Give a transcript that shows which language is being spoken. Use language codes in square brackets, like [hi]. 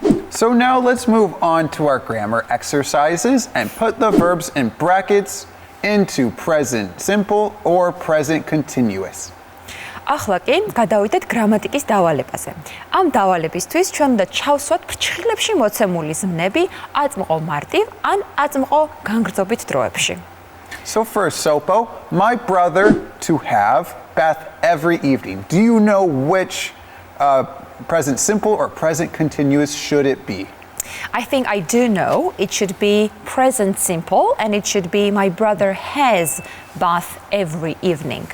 [en] So now let's move on to our grammar exercises and put the verbs in brackets into present simple or present continuous. [ka] ახლა კი გადავიდეთ გრამატიკის დავალებაზე. ამ დავალებისთვის ჩვენ უნდა ჩავსვათ ფრჩხილებში მოცემული ზმნები აწმყო მარტივ ან აწმყო განგრძობით დროებში. [en] So first, Sofo, my brother to have bath every evening. Do you know which present simple or present continuous should it be? I think I do know. It should be present simple and it should be my brother has bath every evening.